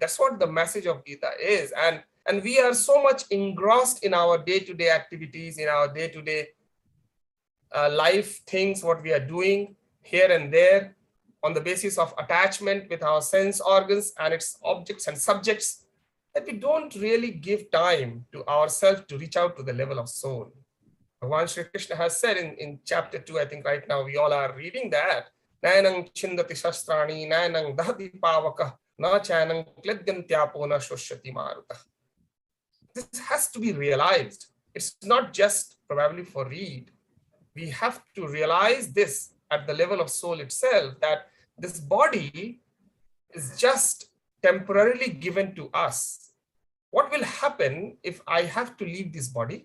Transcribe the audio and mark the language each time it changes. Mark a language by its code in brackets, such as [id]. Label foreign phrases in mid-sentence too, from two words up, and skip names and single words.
[en] That's what the message of Gita is. And we are so much engrossed in our day-to-day activities, in our day-to-day life things, what we are doing here and there, on the basis of attachment with our sense organs and its objects and subjects, that we don't really give time to ourselves to reach out to the level of soul. Bhagavan Shri Krishna has said in chapter 2, I think right now we all are reading that, [sa] नैनं छिन्दन्ति शस्त्राणि नैनं दहति पावकः, न चैनं क्लेदयन्त्यापो न शोषयति मारुतः. [en] This has to be realized. It's not just probably for read. We have to realize this at the level of soul itself, that this body is just temporarily given to us. What will happen if I have to leave this body?